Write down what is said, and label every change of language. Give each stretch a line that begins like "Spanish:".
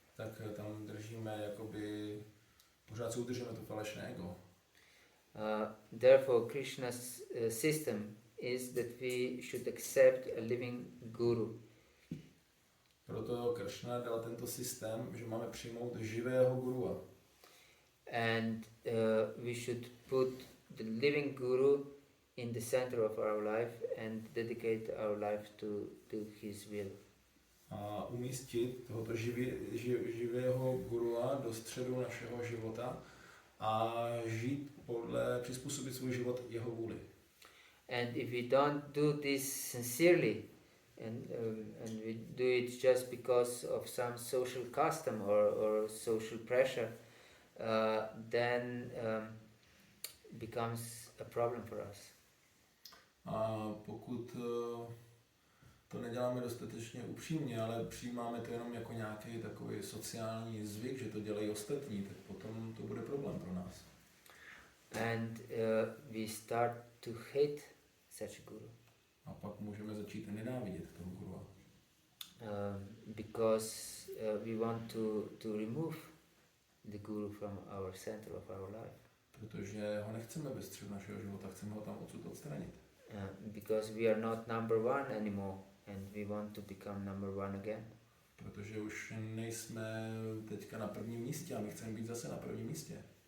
Czech: tak tam držíme jakoby, pořád si udržíme to falešné ego.
English: Therefore, Krishna's system is that we should accept a living guru.
Czech: Proto Krishna dal tento systém, že máme přijmout živého gurua.
English: And we should put the living guru in the center of our life and dedicate our life to his will.
Czech: A umístit tohoto živého gurua do středu našeho života a žít přizpůsobit svůj život jeho vůli.
English: And if we don't do this sincerely, and we do it just because of some social custom or social pressure, then becomes a problem for us.
Czech: A pokud to neděláme dostatečně upřímně, ale přijímáme to jenom jako nějaký takový sociální zvyk, že to dělají ostatní, tak potom to bude problém pro nás.
English: And we start to hate such a guru.
Czech: A pak můžeme začít nenávidět toho guru.
English: Because we want to remove the guru from our center of our life.
Czech: Protože ho nechceme ve středu našeho života, chceme ho tam odsud odstranit.
English: Because we are not number one anymore and we want to become number one again.
Czech: Protože už nejsme teďka na prvním místě a my chceme být zase na prvním místě.